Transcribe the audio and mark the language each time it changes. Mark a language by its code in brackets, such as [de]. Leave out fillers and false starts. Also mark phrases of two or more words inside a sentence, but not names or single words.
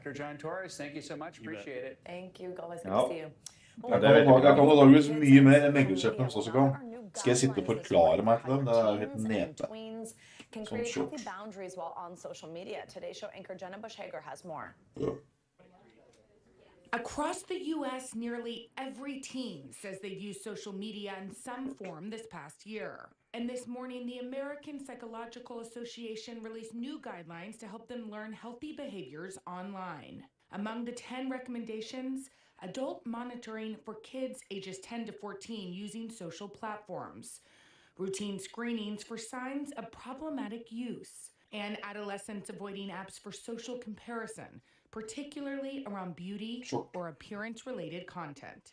[no] Jeg kan antageligvis mye mer enn meglerkjøpene også kan. Skal jeg sitte og forklare meg til dem? Det jo helt nete. Sånn sjokk. Ja. [en] Across the U.S., nearly every teen says they've used social media in some form this past year. And this morning, the American Psychological Association released new guidelines to help them learn healthy behaviors online. Among the 10 recommendations, adult monitoring for kids ages 10 to 14 using social platforms, routine screenings for signs of problematic use, and adolescents avoiding apps for social comparison, particularly around beauty or appearance-related content.